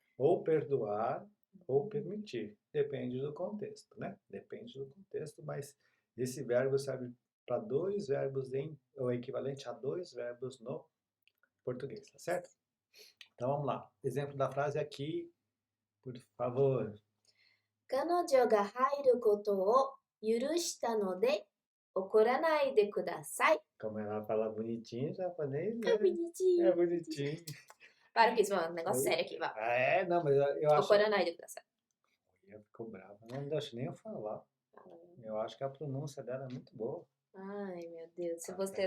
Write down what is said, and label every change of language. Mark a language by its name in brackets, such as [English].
[Portuguese] Ou perdoar ou permitir. Depende do contexto, né? Depende do contexto, mas esse verbo serve para dois verbos ou equivalente a dois verbos no português, tá certo? Então vamos lá. Exemplo da frase aqui, por favor. [Japanese] 彼女が入ることを許したので怒らないでください。 [Portuguese] Como ela fala bonitinho em japonês, É né? bonitinho. É bonitinho. Para com isso, mano. Negócio sério aqui, vai. Ah, é? Não, mas eu acho... [Japanese] 怒らないでください。 [Portuguese] Ela ficou brava. Não deixa nem eu falar. Eu acho que a pronúncia dela é muito boa. Ai, meu Deus. Se Tá você é